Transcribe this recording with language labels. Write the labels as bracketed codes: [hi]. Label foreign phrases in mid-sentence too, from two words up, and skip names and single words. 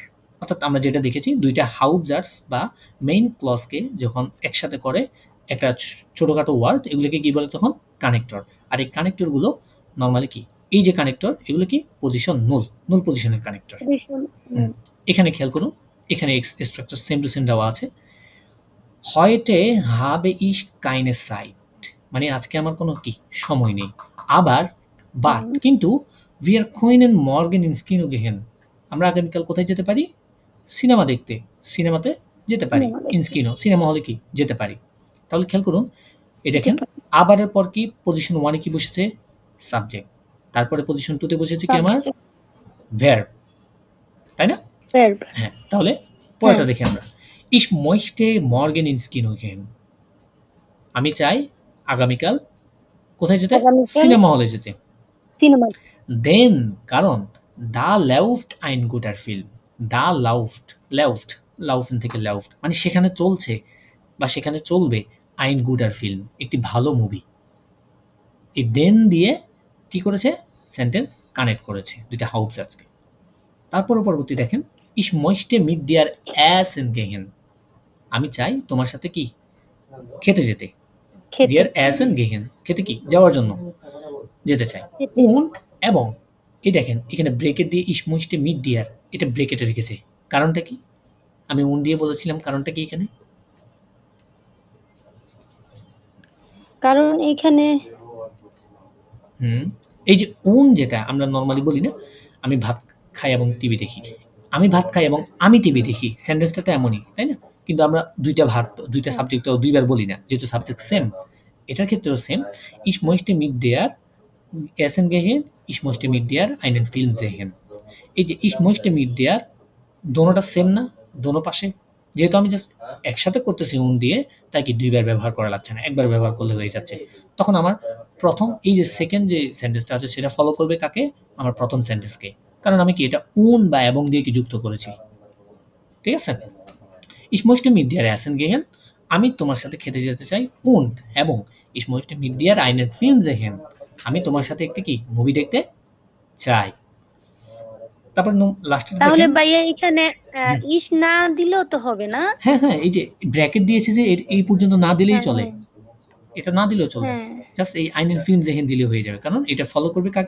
[bn] অর্থাৎ আমরা যেটা দেখেছি দুইটা হাউবজার্টস বা মেইন ক্লজকে যখন একসাথে করে একটা ছোটখাটো ওয়ার্ড, এগুলোকে কি বলে তখন কানেক্টর। আর এই কানেক্টর গুলো নর্মালি কি, এই যে কানেক্টর এগুলো কি [de] Position null, [bn] নুল পজিশনের কানেক্টর। এখানে খেয়াল করুন, এখানে স্ট্রাকচার [en] same to same [bn] দেওয়া আছে। [de] heute habe ich keine Zeit, [bn] মানে আজকে আমার কোনো কি সময় নেই। আবার, বাট, কিন্তু [de] wir können morgen ins Kino gehen, [bn] আমরা আগামীকাল কোথায় যেতে পারি? সিনেমা দেখতে, সিনেমাতে যেতে পারি। [de] ins Kino, [bn] সিনেমা হলে কি যেতে পারি। তাহলে খেয়াল করুন, এই দেখেন আবারের পর কি পজিশন 1 এ কি বসেছে সাবজেক্ট, তারপরে পজিশন 2 তে বসেছে কি আমার ভার্ব, তাই না? হ্যাঁ, তাহলে পরেরটা দেখি আমরা, [de] ich möchte morgen ins Kino gehen, [bn] আমি চাই আগামীকাল কোথায় যেতে? সিনেমা হলে যেতে। দেন, কারণ [de] da läuft ein guter Film, da läuft laufen [bn] থেকে läuft মানে সেখানে চলছে বা সেখানে চলবে [de] ein guter Film [bn] একটি ভালো মুভি। এই দেন দিয়ে কি করেছে সেন্টেন্স কানেক্ট করেছে দুইটা হাউবজার্টসকে। তারপরে পরবর্তী দেখেন, [de] ich möchte mit dir essen gehen, [bn] আমি চাই তোমার সাথে কি খেতে যেতে। [de] dir essen gehen [bn] খেতে কি যাওয়ার জন্য, যেতে চাই। und, এবং, এই দেখেন এখানে ব্রেকেট দিয়ে [de] ich möchte mit dir, [bn] এটা ব্রেকেটে রেখেছে, কারণটা কি? আমি উন দিয়ে বলেছিলাম, কারণটা কি এখানে? কারণ এখানে এই যে উন যেটা আমরা নর্মালি বলি না, আমি ভাত খাই এবং টিভি দেখি, আমি ভাত খাই এবং আমি টিভি দেখি, সেন্টেন্সটা তো এমনই, তাই না? কিন্তু আমরা দুইটা সাবজেক্ট দুইবার বলি না, যেহেতু সাবজেক্ট সেম। এটার ক্ষেত্রেও সেম। [de] Ich möchte mit dir essen gehen, ich möchte mit dir einen Film sehen। [bn] এই যে [de] ich möchte mit dir, [bn] দোনোটা সেম না, দোনো পাশে। যেহেতু আমি জাস্ট একসাথে করতেছি উন দিয়ে, তাই কি দুইবার ব্যবহার করা লাগছে না, একবার ব্যবহার করলে হয়ে যাচ্ছে। তখন আমার প্রথম এই যে সেকেন্ড যে সেন্টেন্সটা আছে সেটা ফলো করবে কাকে? আমার প্রথম সেন্টেন্সকে। কারণ আমি কি এটা উন বা এবং দিয়ে কি যুক্ত করেছি, ঠিক আছে? [de] Ich möchte mit dir essen gehen, [bn] আমি তোমার সাথে খেতে যেতে চাই, und এবং [de] ich möchte mit dir einen Film sehen, [bn] আমি তোমার সাথে একটি কি মুভি দেখতে চাই। তারপর লাস্টে তাহলে দেখেন, ভাইয়া এখানে ইস না দিলেও তো হবে না? হ্যাঁ হ্যাঁ, এই যে ব্র্যাকেট দিয়েছে যে এই পর্যন্ত না দিলেই হ্যাঁ চলে, হ্যাঁ এটা না দিলেও চলবে, হ্যাঁ জাস্ট এই [de] einen Film sehen [bn] দিলে হয়ে যাবে, কারণ এটা ফলো করবে কাকে?